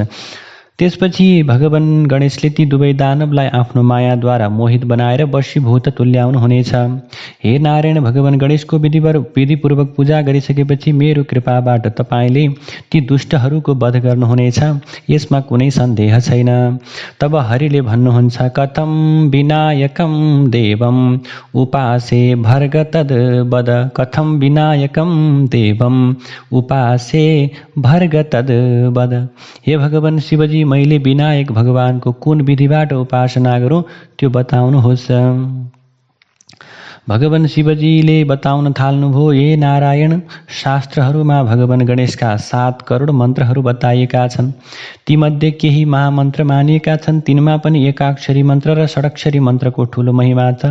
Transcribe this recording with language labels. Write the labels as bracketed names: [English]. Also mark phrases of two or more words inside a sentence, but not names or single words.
[Nepali] त्यसपछि भगवान गणेशले ती दुवै दानवलाई आफ्नो मायाद्वारा मोहित बनाएर वशीभूत तुल्याउनु हुनेछ। हे नारायण, भगवान गणेशको विधिपूर्वक पूजा गरिसकेपछि मेरो कृपाबाट तपाईँले ती दुष्टहरूको वध गर्नुहुनेछ, यसमा कुनै सन्देह छैन। तब हरिले भन्नुहुन्छ, [Sanskrit] कथं विनायकं देवम् उपासे भर्ग तद् वद, कथं विनायकं देवम् उपासे भर्ग तद् वद। [Nepali] हे भगवान शिवजी, मैले विनायक भगवानको कुन विधिबाट उपासना गरौँ त्यो बताउनुहोस्। भगवान शिवजीले बताउन थाल्नुभयो, हे नारायण, शास्त्रहरूमा भगवान गणेशका 7 करोड मन्त्रहरू बताइएका छन्। तीमध्ये केही महामन्त्र मानिएका छन्, तिनमा पनि एकाक्षरी मन्त्र र षडक्षरी मन्त्रको ठुलो महिमा छ।